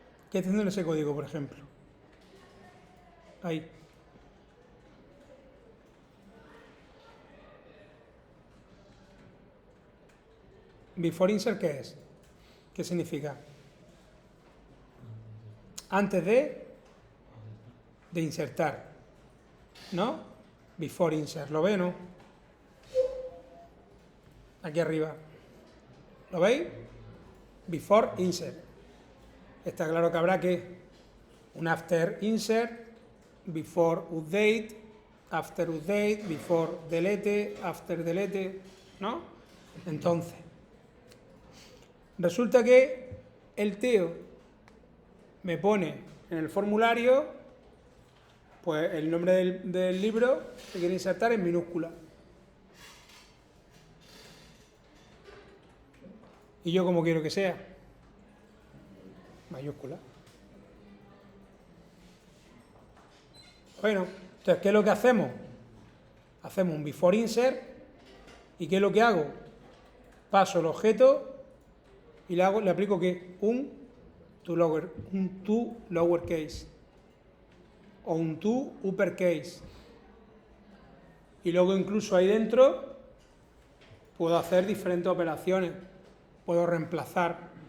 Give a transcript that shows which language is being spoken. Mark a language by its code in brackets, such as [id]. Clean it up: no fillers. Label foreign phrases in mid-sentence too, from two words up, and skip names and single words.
[es] ¿Qué está haciendo ese código, por ejemplo? Ahí. [en] Before insert, [es] ¿qué es? ¿Qué significa? Antes de insertar, ¿no? [en] Before insert, [es] ¿lo ve, no? Aquí arriba, ¿lo veis? [en] Before insert. [es] Está claro que habrá que un [en] after insert, before update, after update, before delete, after delete, [es] ¿no? Entonces, resulta que el tío me pone en el formulario pues el nombre del libro que quiere insertar en minúscula. Y yo como quiero que sea, mayúscula. Bueno, entonces, ¿qué es lo que hacemos? Hacemos un [en] before insert [es] y ¿qué es lo que hago? Paso el objeto y le aplico ¿qué? [en] Un to lowercase [es] o un [en] to uppercase. [es] Y luego incluso ahí dentro puedo hacer diferentes operaciones, puedo reemplazar.